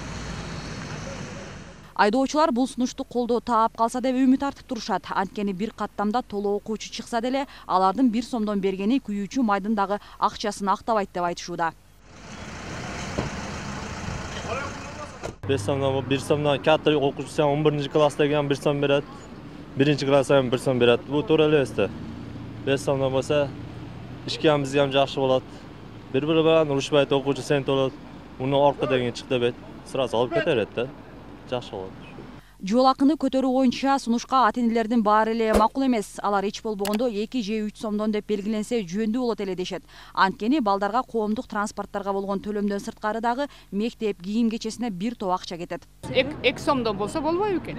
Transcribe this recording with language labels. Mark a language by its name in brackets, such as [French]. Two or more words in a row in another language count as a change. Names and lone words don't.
[Kyrgyz] Айдоочулар бул сунушту колдоо таап калса деп үмүт артып турушат. Анткени бир каттамда толо окуучу чыкса деле, алардын 1 сомдон бергени күйүүчү майдын дагы акчасын актабайт деп айтышууда. [Uzbek] 5 сомдон 1 сомдон katta o'quvchi 11-klassda ekan 1 so'm beradi. 1-klassda ham 1 so'm beradi. Bu to'g'ri emasda. 5 so'mdan bo'lsa, ishga ham bizga ham yaxshi bo'ladi. Bir-biri bilan urushmaydi, o'quvchi sen to'ladi. Uni orqadagi chiqdi bet, sirasi olib ketaveradi-da. Yaxshi bo'ladi. [Kyrgyz] Жол акыны көтөрүү боюнча сунушка ата-энелердин баары эле макул эмес. Алар эч болбогондо 2 же 3 сомдон деп белгиленсе жөндүү болот эле дешет. Анткени балдарга коомдук транспорттарга болгон төлөмдөн сырткары дагы мектеп кийим кечесине бир топ акча кетет. 2 сомдон болсо болбойбу экен?